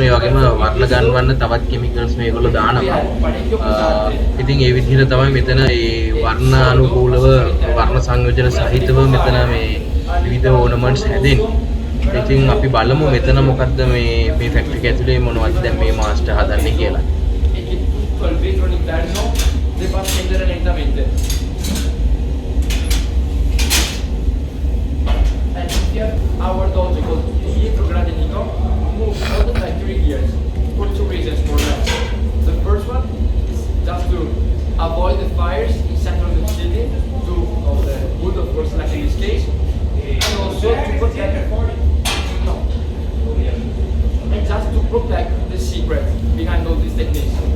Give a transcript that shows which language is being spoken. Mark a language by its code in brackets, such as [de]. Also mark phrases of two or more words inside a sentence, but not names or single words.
[si] ඒ වගේම වර්ණ ගන්නවන්න තවත් කිමිකල්ස් මේගොල්ලෝ දානවා. ඉතින් ඒ විදිහට තමයි මෙතන ඒ වර්ණ අනුකූලව වර්ණ සංයෝජන සහිතව මෙතන මේ විවිධ ඕනමන්ට්ස් හැදෙන්නේ. ඉතින් අපි බලමු මෙතන මොකද්ද මේ ෆැක්ටරි එක ඇතුලේ මොනවද දැන් මේ මාස්ටර් හදන්නේ කියලා. [it] Debba scendere lentamente. [en] And here our dojo called Pietro Gradenico moved all the factory gears for two reasons more or less. The first one is just to avoid the fires in center of the city, of the wood of course like in this case, and also to protect and just to protect the secret behind all these techniques.